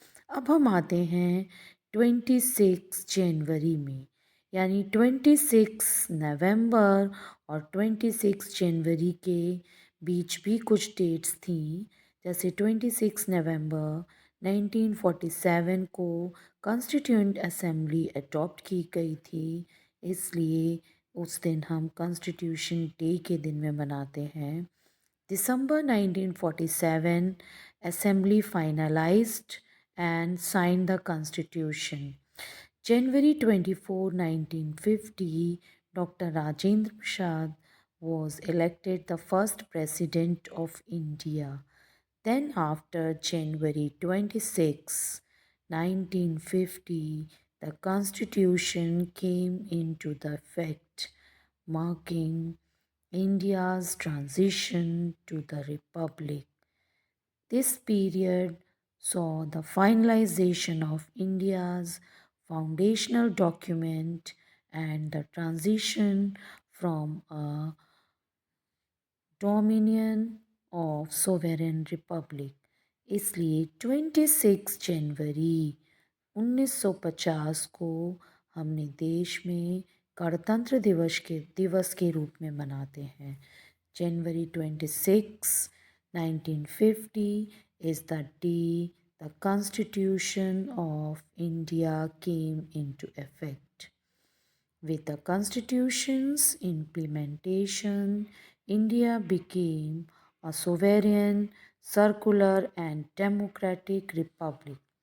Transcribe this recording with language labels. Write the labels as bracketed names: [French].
[Hindi] अब हम आते हैं 26 जनवरी में, यानी 26 नवंबर और 26 जनवरी के बीच भी कुछ डेट्स थी। जैसे 26 नवंबर 1947 को कॉन्स्टिट्यूएंट असेंबली अडॉप्ट की गई थी, इसलिए उस दिन हम कॉन्स्टिट्यूशन डे के दिन में मनाते हैं। [English] December 1947, Assembly finalized and signed the Constitution. January 24, 1950, Dr. Rajendra Prasad was elected the first President of India. Then after January 26, 1950, the Constitution came into the effect, marking India's transition to the Republic. This period saw the finalization of India's foundational document and the transition from a dominion of sovereign republic. [Hindi] इसलिए 26 जनवरी 1950 को हमने देश में गणतंत्र दिवस के रूप में मनाते हैं। [English] January 26, 1950 is the day the Constitution of India came into effect. With the Constitution's implementation, India became a sovereign, secular, and democratic republic.